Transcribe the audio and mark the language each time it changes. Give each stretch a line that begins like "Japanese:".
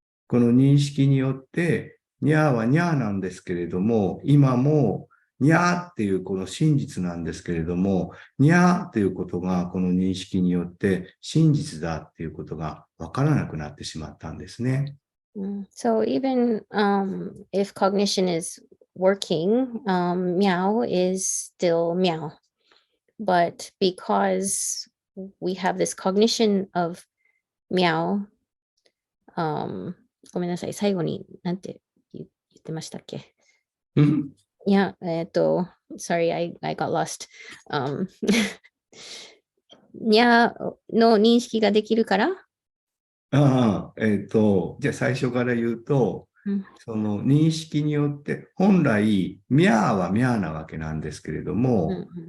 Japanese: この認識によって、ニャーはニャーなんですけれども、今もニャーっていうこの真実なんですけれども、ニャーっていうことがこの認識によって真実だっていうことがわからなくなってしまったんですね。
English: So even if cognition is working, meow is still meow. But because we have this cognition of meow,
Japanese: ごめんなさい、最後になんて言ってましたっけ？うん
English: いや、sorry, I got lost.
Japanese: にゃの認識ができるから、じゃあ最初から言うと、その認識によって、本来、ミャーはミャーなわけなんですけれども、